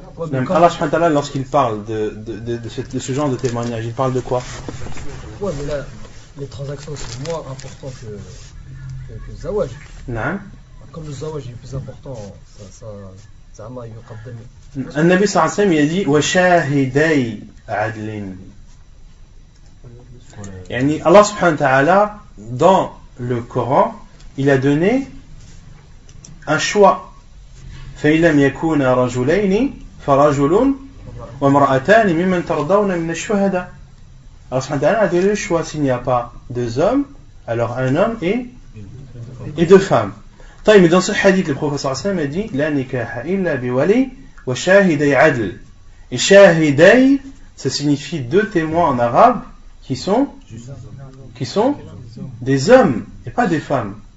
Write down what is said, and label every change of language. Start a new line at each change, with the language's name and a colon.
French: Même Allah subhanahu wa ta'ala, lorsqu'il parle de ce genre de témoignage, il parle de quoi? Ouais, mais là, les transactions c'est moins important que le zawaj. Non. Comme le zawaj est plus important,
Arabic: زعما يقدم النبي صلى الله عليه وسلم
French: il a dit
Arabic: وشاهدي عدل.
French: يعني Allah subhanahu wa ta'ala dans le Coran il a donné un choix.
Arabic: فإن لم يكونا رجلين فرجل وامرأتان ممن ترضون من الشهداء.
French: Allah subhanahu wa ta'ala a donné le choix. S'il n'y a pas deux hommes, alors un homme et deux femmes. Mais dans ce hadith, le professeur sallam a dit
Arabic: la nikaha illa biwali wa shahiday adl.
French: Et shahiday, ça signifie deux témoins en arabe qui sont des hommes et pas des femmes.